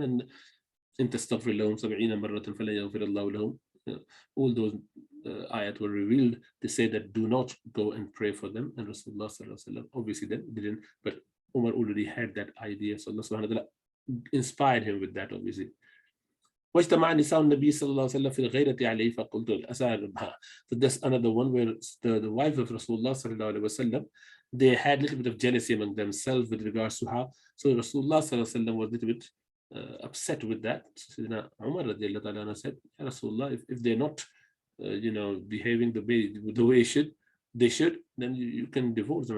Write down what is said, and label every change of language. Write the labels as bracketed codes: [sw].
[en] And [ar] إِن تَسْتَغْفِرْ لَهُمْ 70 مَرَّةً فَلَن يَغْفِرَ اللَّهُ لَهُمْ. [en] All those ayat were revealed. They say that do not go and pray for them. And Rasulullah sallallahu alaihi wasallam obviously then didn't, but Umar already had that idea. So Allah subhanahu wa ta'ala inspired him with that, obviously. [ar] واجتمع نساء النبي صلى الله عليه وسلم في الغيرة عليه فقلت أسألها. [en] So that's another one where the wife of Rasulullah sallallahu alaihi wasallam, they had a little bit of jealousy among themselves with regards to her. So Rasulullah sallallahu alaihi wasallam was a little bit upset with that. So Umar radiallahu anhu said, Ya Rasulullah, if they're not behaving the way they should, then you can divorce them.